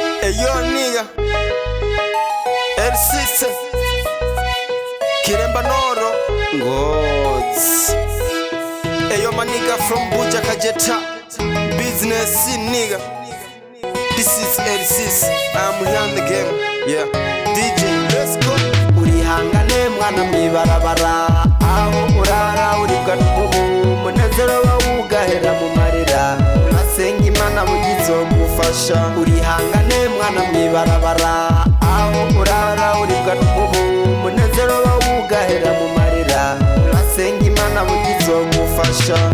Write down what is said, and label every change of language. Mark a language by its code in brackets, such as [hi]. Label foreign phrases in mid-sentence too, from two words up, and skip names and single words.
[en] Yo nigga, El Sise, Kiremba Noro, Gods. Yo my nigga from Buja Kajeta, business nigga. This is El Sise, I'm here in the game, yeah. DJ, let's go. [rn] Urihangane mwana mwibarabara, aho urara uribwa n'umubu, munezero wawugahera mu marira, urasenga Imana bugizomufasha. Urihangane mwana mwibarabara, aho urara uribwa n'umubu, munezero wawugahera mu marira, urasenga Imana bugizomufasha.